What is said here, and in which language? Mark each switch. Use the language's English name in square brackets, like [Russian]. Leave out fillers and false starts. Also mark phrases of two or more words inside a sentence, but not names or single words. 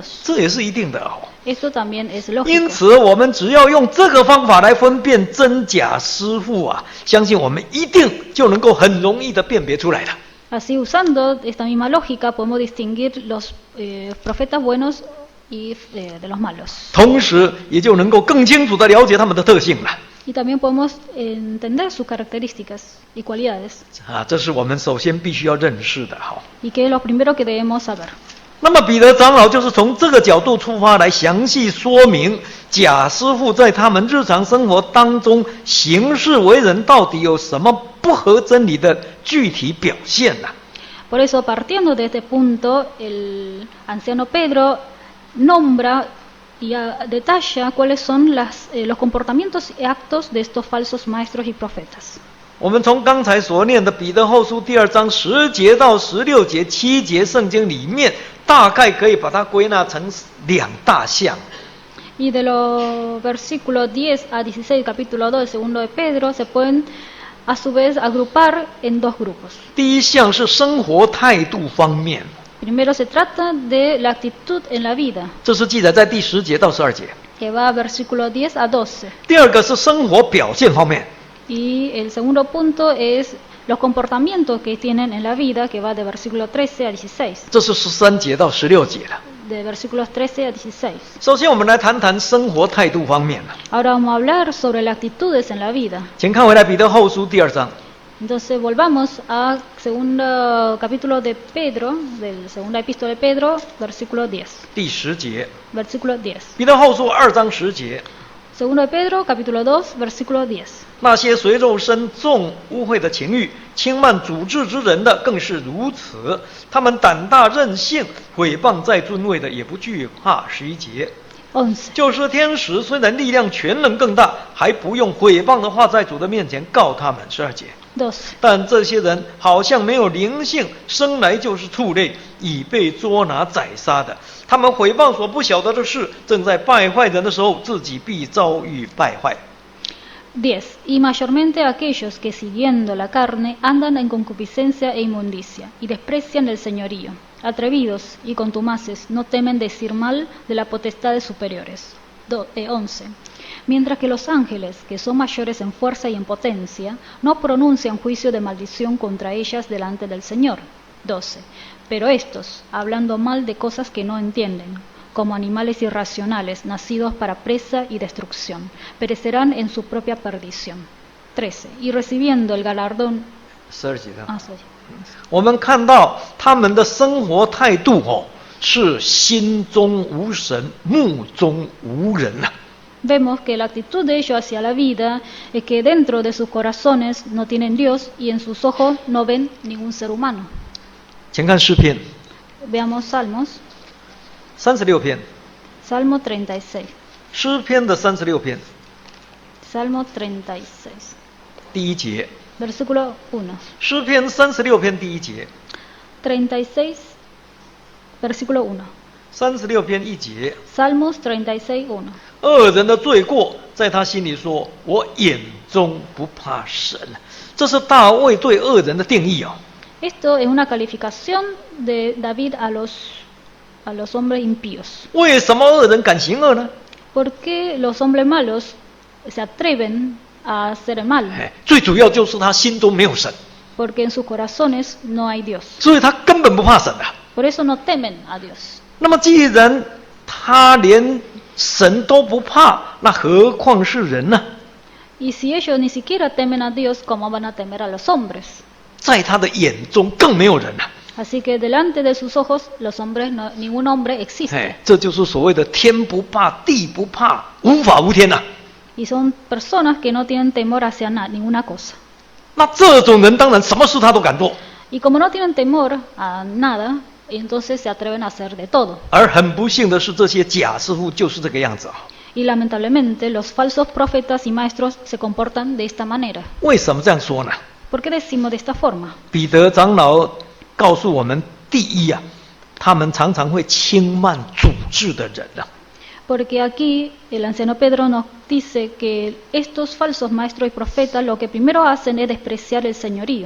[Chinese] 这也是一定的哦。 [Spanish] Esto también es [Chinese] 因 [Spanish] lógico. [Chinese] 此，我们只要用这个方法来分辨真假师傅啊，相信我们一定就能够很容易的辨别出来了。 [Spanish] Así usando esta misma lógica podemos distinguir los profetas buenos y de los malos. [Chinese] 同时，也就能够更清楚的了解他们的特性了。 [Spanish] Y también podemos entender sus características y cualidades. [Chinese] 这是我们首先必须要认识的。好， [Spanish] Y que es lo primero que debemos saber. [Chinese] 那么彼得长老就是从这个角度出发来详细说明假师傅在他们日常生活当中行事为人到底有什么不合真理的具体表现呢？ [Spanish] Por eso, partiendo de este punto, el anciano Pedro nombra y detalla cuáles son los comportamientos y actos de estos falsos maestros y profetas. [Chinese] 我们从刚才所念的彼得后书第2章10节到16节7节圣经里面，大概可以把它归纳成2大项。 [Spanish] Y de los versículos 10 a 16, capítulo 2, segundo de Pedro, se pueden a su vez agrupar en dos grupos. [Chinese] 第一项是生活态度方面， [Spanish] Primero se trata de la actitud en la vida, [Chinese] 这是记载在第10节到12节。 [Spanish] que va versículo 10 a 12. [Chinese] 第二个是生活表现方面， [Spanish] Y el segundo punto es los comportamientos que tienen en la vida, que va de versículo 13 a 16. [Chinese] 这是13节到16节了。 [Spanish] De versículos 13 a 16. [Chinese] 首先，我们来谈谈生活态度方面了。 [Spanish] Ahora vamos a hablar sobre las actitudes en la vida. [Chinese] 请看回来彼得后书第2章。 [Spanish] Entonces volvamos al segundo capítulo de Pedro, del segunda epístola de Pedro, versículo 10. [Chinese] 第10节， [Spanish] Versículo 10. [Chinese] 彼得后书2章10节。 [Spanish] Segundo de Pedro, capítulo 2, versículo 10. [Chinese] 那些随肉身纵污秽的情欲、轻慢主治之人的，更是如此。他们胆大任性，毁谤在尊位的，也不惧怕。11节。 11. 就是天使虽然力量权能更大，还不用毁谤的话在主的面前告他们。12节。 12. 但这些人好像没有灵性，生来就是畜类，已被捉拿宰杀的。他们毁谤所不晓得的事，正在败坏人的时候，自己必遭遇败坏。 [Spanish] 10. Y mayormente aquellos que siguiendo la carne andan en concupiscencia e inmundicia, y desprecian el señorío. Atrevidos y contumaces no temen decir mal de las potestades superiores. 11. Mientras que los ángeles, que son mayores en fuerza y en potencia, no pronuncian juicio de maldición contra ellas delante del Señor. 12. Pero estos, hablando mal de cosas que no entienden, como animales irracionales, nacidos para presa y destrucción, perecerán en su propia perdición. 13. Y recibiendo el galardón... [Chinese] 12节的。 sorry. 我们看到他们的生活态度是心中无神，目中无人啊。 [Spanish] Vemos que la actitud de ellos hacia la vida es que dentro de sus corazones no tienen Dios y en sus ojos no ven ningún ser humano. [Chinese] 请看诗篇 [Spanish] Veamos Salmos, [Chinese] 36 篇， [Spanish] Salmo 36. [Chinese] 诗篇的36篇 [Spanish] Salmo 36, [Chinese] 第1节， [Spanish] versículo 1. [Chinese] 诗篇36篇第1节， [Spanish] 36, versículo 1. [Chinese] 36篇1节， Salmos 36, 1. 恶人的罪过在他心里说：“我眼中不怕神。” 这是大卫对恶人的定义哦。 [Spanish] Esto es una calificación de David a los hombres impíos. [Chinese] 为什么恶人敢行恶呢？ [Spanish] ¿Por qué los hombres malos se atreven a hacer el mal? [Chinese] 最主要就是他心中没有神， [Spanish] Porque en sus corazones no hay Dios. [Chinese] 所以他根本不怕神啊。 [Spanish] Por eso no temen a Dios. [Chinese] 那么既然他连神都不怕，那何况是人呢？ [Spanish] Y si ellos ni siquiera temen a Dios, ¿cómo van a temer a los hombres? [Chinese] 在他的眼中更没有人了。 [Spanish] Así que delante de sus ojos, los hombres ningún hombre existe. [Chinese] 这就是所谓的天不怕地不怕，无法无天呐。 [Spanish] Y son personas que no tienen temor hacia ninguna cosa. [Chinese] 那这种人当然什么事他都敢做， [Spanish] Y como no tienen temor a nada, entonces se atreven a hacer de todo. [Chinese] 而很不幸的是，这些假师傅就是这个样子啊。 [Spanish] Y lamentablemente los falsos profetas y maestros se comportan de esta manera. [Chinese] 为什么这样说呢？ [Spanish] ¿Por qué decimos de esta forma? [Chinese] 彼得长老告诉我们，第一啊，他们常常会轻慢主治的人啊。 [Spanish] Porque aquí el anciano Pedro nos dice que estos falsos maestros y profetas lo que primero hacen es despreciar el señorío.